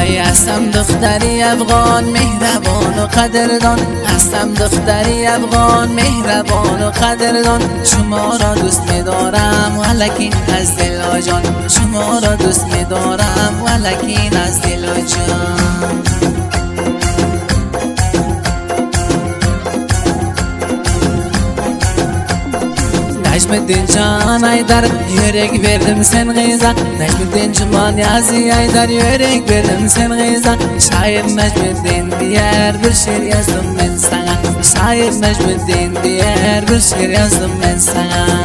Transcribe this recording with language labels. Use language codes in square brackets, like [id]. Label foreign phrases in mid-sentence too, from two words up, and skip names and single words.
[fa] هستم دختری افغان مهربان و قدردان، هستم دختری افغان مهربان و قدردان. شما را دوست می‌دارم ولکن از دل و جان، شما را دوست می‌دارم ولکن از دل و جان. [tr] Necmettin Can Aydar yürek verdim sen kıza, Necmettin Cuman Yazi Aydar yürek verdim sen kıza. Şair Necmettin diğer bir şiir yazdım ben sana, Şair Necmettin diğer bir şiir yazdım ben sana.